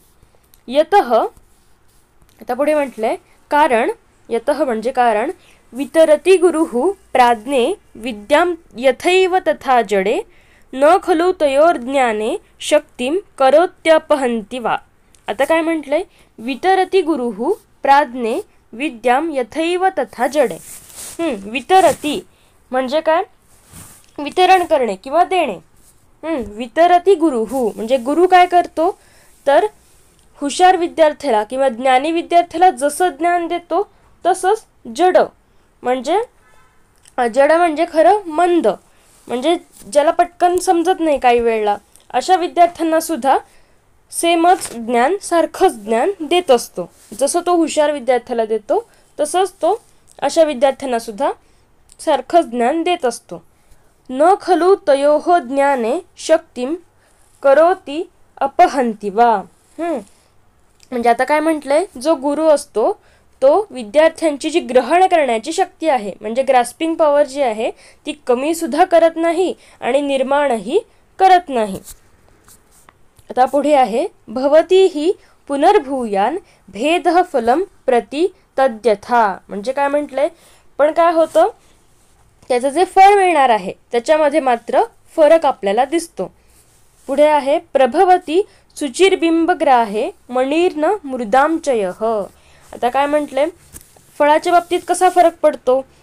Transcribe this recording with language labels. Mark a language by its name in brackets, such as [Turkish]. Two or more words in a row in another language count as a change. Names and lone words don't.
[Marathi] यतः आता पुढे म्हटलंय कारण, यतः म्हणजे कारण, [Sanskrit] वितरती गुरुः प्राज्ञे विद्यां यथैव तथा जडे न खलु तयोर्ज्ञाने शक्तिं करोत्यपहन्ति वा. [Marathi] आता काय म्हटलंय, [Sanskrit] वितरती गुरुः प्राज्ञे विद्यां यथैव तथा जडे. [Marathi] वितरती म्हणजे काय, वितरण करणे किंवा देणे. [Sanskrit] वितरती गुरुः [Marathi] म्हणजे गुरु काय करतो तर हुशार विद्यार्थ्याला किंवा ज्ञानी विद्यार्थ्याला जसं ज्ञान देतो तसंच जड म्हणजे, जड म्हणजे खरं मंद म्हणजे ज्याला पटकन समजत नाही काही वेळेला, अशा विद्यार्थ्यांना सुद्धा सेमच ज्ञान, सारखंच ज्ञान देत असतो. जसं तो हुशार विद्यार्थ्याला देतो तसंच तो अशा विद्यार्थ्यांना सुद्धा सारखंच ज्ञान देत असतो. [Sanskrit] न खलु तयोः ज्ञाने शक्तिं करोति अपहन्ति वा. [Marathi] म्हणजे आता काय म्हटलंय, जो गुरु असतो तो विद्यार्थ्यांची जी ग्रहण करण्याची शक्ती आहे, म्हणजे [English] grasping power [Marathi] जी आहे ती कमी सुद्धा करत नाही आणि निर्माणही करत नाही. आता पुढे आहे, [Sanskrit] भवती ही पुनर्भूयान भेदः फलम प्रति तद्यथा. [Marathi] म्हणजे काय म्हटलंय, पण काय होतं, त्याचं जे फळ मिळणार आहे त्याच्यामध्ये मात्र फरक आपल्याला दिसतो. पुढे आहे, [Sanskrit] प्रभवती सुचिरबिंबग्राहे मणिर्न मृदांचयः. [Marathi] आता काय म्हटलंय, फळाच्या बाबतीत कसा फरक पडतो.